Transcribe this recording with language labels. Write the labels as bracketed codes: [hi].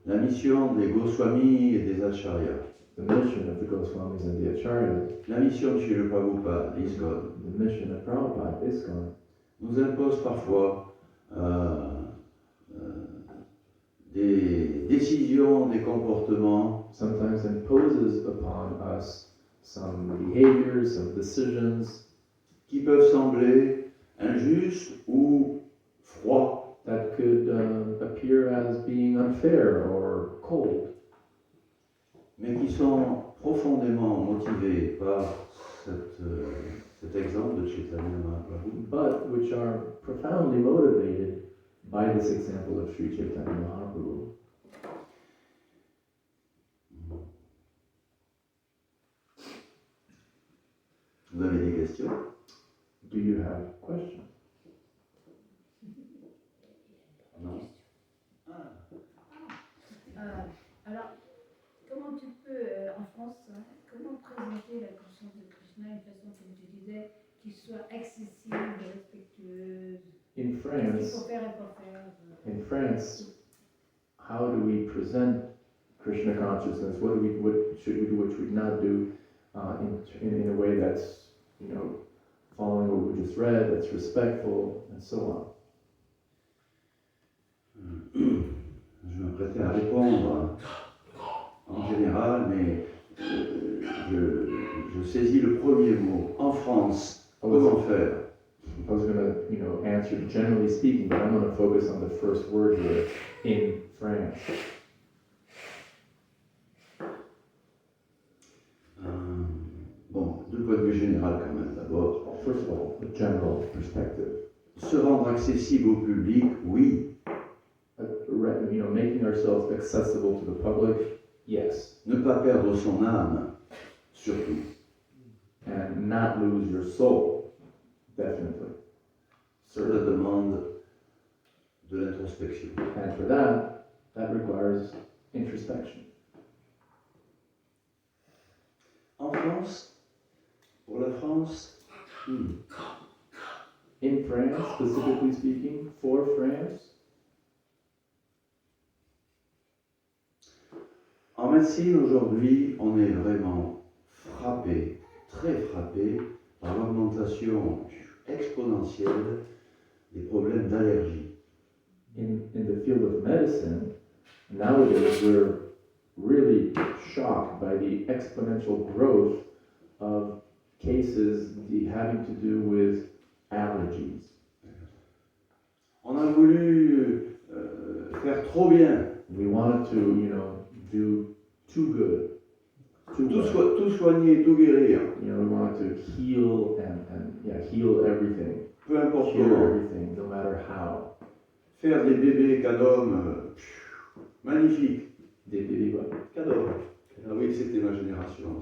[fr] la mission des Goswamis et des Acharyas, [en] the mission of the Goswamis and the Acharyas, [fr] la mission de Srila Prabhupada, ISKCON, [en] the mission of Prabhupada, ISKCON, [fr] nous impose parfois des décisions, des comportements [en] sometimes imposes upon us some behaviors, some decisions [fr] qui peuvent sembler injustes ou froids. [en] that could appear as being unfair or cold, [fr] mais qui sont profondément motivés par cet exemple de Chaitanya Mahaprabhu. [en] but which are profoundly motivated by this example of Sri Chaitanya Mahaprabhu. [fr] Vous avez des questions? [en] Do you have questions? [fr] Non? Alors, comment tu peux, en France, comment présenter la conscience de Krishna d'une façon, comme tu disais, qui soit accessible, respectueuse? [en] In [fr] Qu'est-ce qu'il [en] France, [fr] faut faire et pas faire? [en] in France, how do we present Krishna consciousness? What should we do? What should we not do? In a way that's, following what we just read, that's respectful, and so on. [fr] Je m'apprêtais à répondre en général, mais je saisis le premier mot. En France, comment faire? [en] I was going to, answer generally speaking, but I'm going to focus on the first word here, in France. [fr] Bon, du point de vue général quand même d'abord. [en] Well, first of all, the general perspective. [fr] Se rendre accessible au public, oui. [en] Making ourselves accessible to the public, yes. [fr] Ne pas perdre son âme, surtout. [en] And not lose your soul, definitely. [fr] Cela demande de l'introspection. [en] And for that requires introspection. [fr] En France, pour la France, [en] In France, specifically speaking, for France, [fr] en médecine aujourd'hui, on est vraiment frappé, très frappé, par l'augmentation exponentielle des problèmes d'allergie. [en] in the field of medicine, nowadays we're really shocked by the exponential growth of cases having to do with allergies. [fr] On a voulu faire trop bien, [en] We wanted to, do too good, too well. [fr] tout soigner, tout guérir, [en] We wanted to heal and heal everything, [fr] peu importe [en] cure [fr] comment. [en] everything, no matter how. [fr] Faire des bébés cadomes, magnifiques. Des bébés, [en] what? [fr] Cadeau. Ah oui, c'était ma génération.